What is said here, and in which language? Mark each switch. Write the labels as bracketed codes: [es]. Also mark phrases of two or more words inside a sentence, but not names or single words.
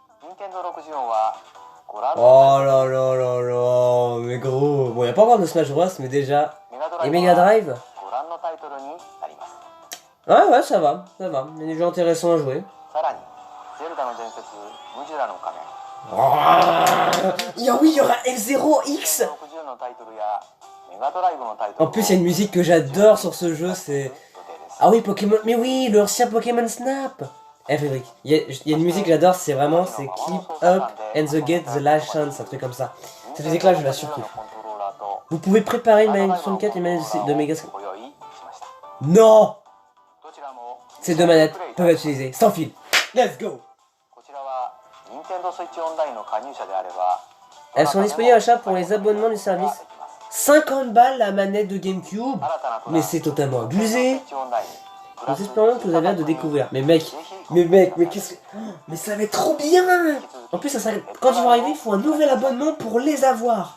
[fr] Oh là là là là, mais gros. Bon, il n'y a pas encore de Smash Bros, mais déjà. Et Mega Drive. Ouais, ça va. Il y a des jeux intéressants à jouer. Oui, il y aura F0X. [ja] 60のタイトルやメガドライブのタイトル [fr] En plus, il y a une musique que j'adore sur ce jeu, c'est... Ah oui, Pokémon... Mais oui, le ancien Pokémon Snap. Frédéric, il y a une musique que j'adore, c'est vraiment... C'est [en] Keep Up and the Get the Last Chance, [fr] un truc comme ça. Cette musique-là, je la surkiffe. Vous pouvez préparer une manette 64 et une manette de Mega... [ja] ご用意しました [fr] Non. [ja] どちらも [fr] Ces deux manettes peuvent être utilisées sans fil. [en] Let's go. [ja] こちらは [en] Nintendo Switch Online [ja] の加入者であれば [fr] Elles sont disponibles à l'achat pour les abonnements du service. 50 balles la manette de GameCube. Mais c'est totalement abusé. Nous espérons que vous avez hâte de découvrir. Mais mec, mais qu'est-ce que... Mais ça va être trop bien. En plus, quand ils vont arriver, il faut un nouvel abonnement pour les avoir.